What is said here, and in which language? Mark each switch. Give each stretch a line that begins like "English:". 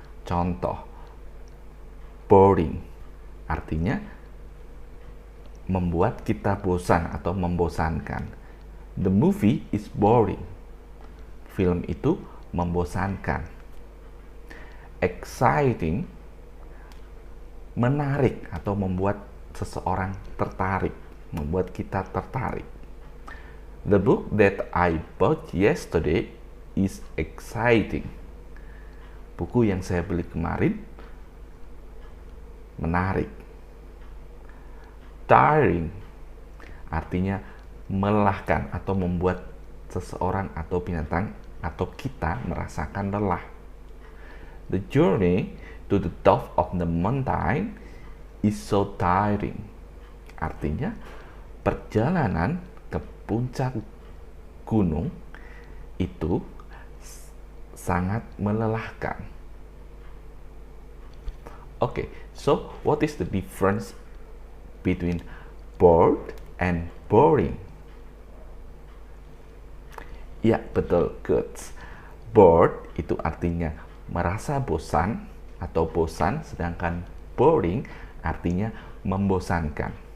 Indonesian: Contoh, boring artinya membuat kita bosan atau membosankan.
English: The movie is boring.
Indonesian: Film itu membosankan. Exciting, menarik atau membuat seseorang tertarik, membuat kita tertarik.
English: The book that I bought yesterday is exciting.
Indonesian: Buku yang saya beli kemarin menarik. Tiring artinya melelahkan atau membuat seseorang atau binatang atau kita merasakan lelah.
English: The journey to the top of the mountain is so tiring.
Indonesian: Artinya perjalanan ke puncak gunung itu sangat melelahkan.
English: Okay, so what is the difference between bored and boring?
Indonesian: Ya, betul, good. Bored itu artinya merasa bosan atau bosan, sedangkan boring artinya membosankan.